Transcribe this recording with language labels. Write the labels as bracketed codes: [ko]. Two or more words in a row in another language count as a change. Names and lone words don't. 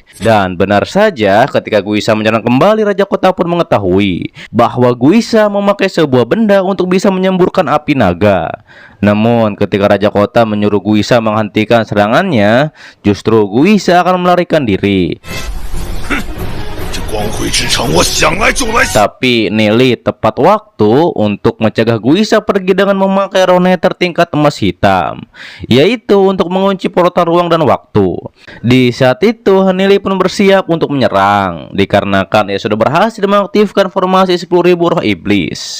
[id] Dan benar saja, ketika Guisa menyerang kembali, Raja Kota pun mengetahui bahwa Guisa memakai sebuah benda untuk bisa menyemburkan api naga. Namun ketika Raja Kota menyuruh Guisa menghentikan serangannya, justru Guisa akan melarikan diri. [zh] 这光辉之城，我想来就来。 [id] Tapi Nili tepat waktu untuk mencegah Guisa pergi dengan memakai roh nether tingkat emas hitam, yaitu untuk mengunci portal ruang dan waktu. Di saat itu Nili pun bersiap untuk menyerang, dikarenakan ia sudah berhasil mengaktifkan formasi 10.000 roh iblis.